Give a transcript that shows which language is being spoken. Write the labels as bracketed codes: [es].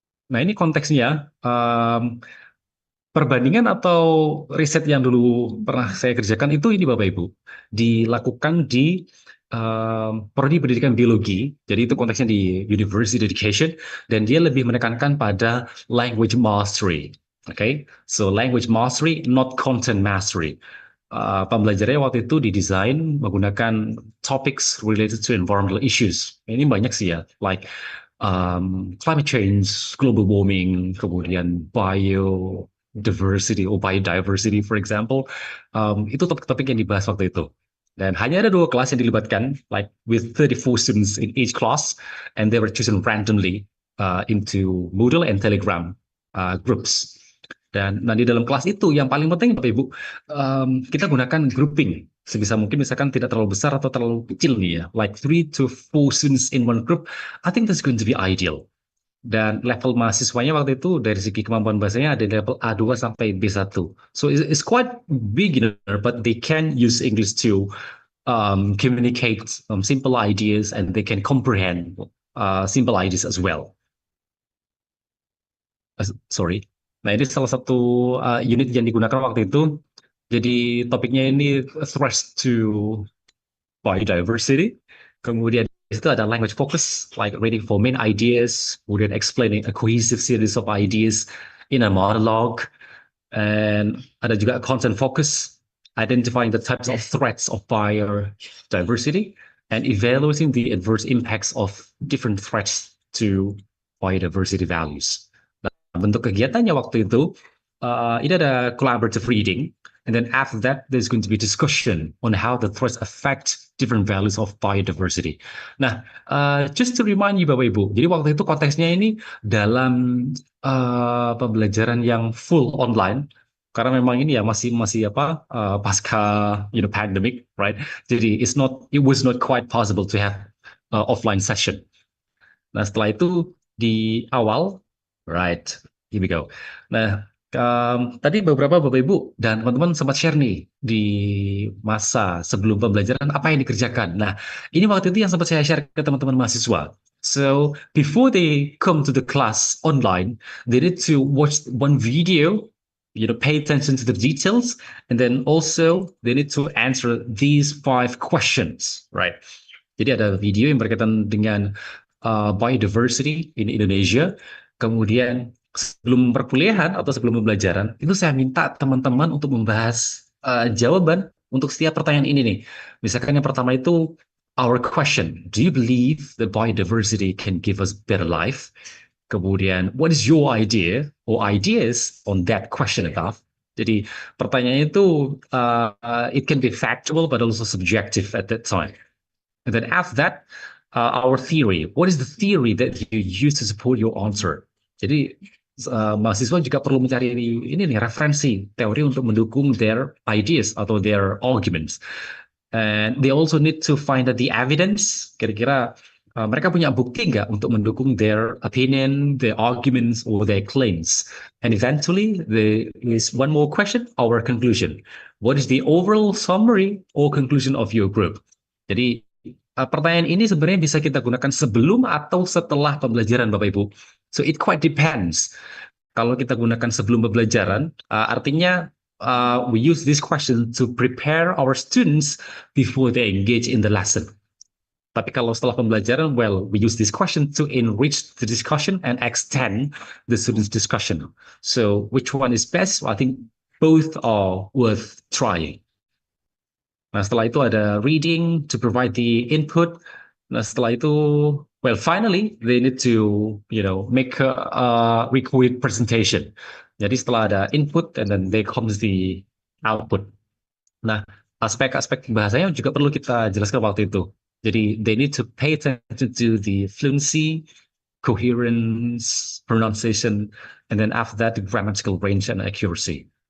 [id] Nah, ini konteksnya, perbandingan atau riset yang dulu pernah saya kerjakan itu ini Bapak Ibu, dilakukan di prodi pendidikan biologi, jadi itu konteksnya di university education, dan dia lebih menekankan pada language mastery. [en] Okay, so language mastery, not content mastery. [id] Pembelajarannya waktu itu didesain menggunakan [en] topics related to environmental issues. [id] Ini banyak sih ya, [en] like climate change, global warming, kemudian biodiversity, for example. [id] Itu topik-topik yang dibahas waktu itu. Dan hanya ada 2 kelas yang dilibatkan, [en] like with 34 students in each class, and they were chosen randomly into Moodle and Telegram groups. [id] Dan di dalam kelas itu yang paling penting Bapak Ibu, kita gunakan grouping sebisa mungkin, misalkan tidak terlalu besar atau terlalu kecil nih ya, [en] like 3 to 4 students in one group. I think that's going to be ideal. [id] Dan level mahasiswanya waktu itu dari segi kemampuan bahasanya ada level A2 sampai B1. [en] So it's quite beginner, but they can use English to communicate simple ideas, and they can comprehend simple ideas as well. Sorry. [id] Nah, ini salah satu unit yang digunakan waktu itu. Jadi topiknya ini threats to biodiversity. Kemudian di situ ada [en] language focus, like reading for main ideas, kemudian explaining a cohesive series of ideas in a monologue. And [id] ada juga [en] content focus, identifying the types of threats of biodiversity and evaluating the adverse impacts of different threats to biodiversity values. [id] Bentuk kegiatannya waktu itu, ini ada [en] collaborative reading, and then after that, there's going to be discussion on how the threats affect different values of biodiversity. [id] Nah, [en] just to remind you [id] Bapak Ibu, jadi waktu itu konteksnya ini dalam pembelajaran yang full online, karena memang ini ya masih pasca pandemic, right? [en] Jadi it was not quite possible to have offline session. [id] Nah, setelah itu di awal, [en] right, here we go. [id] Nah, tadi beberapa Bapak Ibu dan teman-teman sempat share nih di masa sebelum pembelajaran apa yang dikerjakan. Nah, ini waktu itu yang sempat saya share ke teman-teman mahasiswa. [en] So, before they come to the class online, they need to watch one video, pay attention to the details, and then also they need to answer these 5 questions, right? [id] Jadi ada video yang berkaitan dengan biodiversity in Indonesia. Kemudian sebelum perkuliahan atau sebelum pembelajaran, itu saya minta teman-teman untuk membahas jawaban untuk setiap pertanyaan ini nih. Misalkan yang pertama itu, [en] our question, do you believe that biodiversity can give us better life? Kemudian, what is your idea or ideas on that question above? [id] Jadi pertanyaannya itu, [en] it can be factual but also subjective at that time. And then after that, our theory. What is the theory that you use to support your answer? [id] Jadi mahasiswa juga perlu mencari ini nih referensi teori untuk mendukung [en] their ideas [id] atau [en] their arguments. And they also need to find out the evidence. [id] Kira-kira mereka punya bukti nggak untuk mendukung [en] their opinion, their arguments, or their claims. And eventually, there is one more question, our conclusion. What is the overall summary or conclusion of your group? [id] Jadi pertanyaan ini sebenarnya bisa kita gunakan sebelum atau setelah pembelajaran, Bapak Ibu. [en] So it quite depends. [id] Kalau kita gunakan sebelum pembelajaran, artinya [en] we use this question to prepare our students before they engage in the lesson. [id] Tapi kalau setelah pembelajaran, [en] well, we use this question to enrich the discussion and extend the students' discussion. So which one is best? I think both are worth trying. [id] Nah, setelah itu ada [en] reading to provide the input. Nah, setelah itu, well, finally, they need to, make a required presentation. [id] Jadi setelah ada [en] input, and then there comes the output. [id] Nah, aspek-aspek bahasanya juga perlu kita jelaskan waktu itu. [en] Jadi, they need to pay attention to the fluency, coherence, pronunciation, and then after that, the grammatical range and accuracy.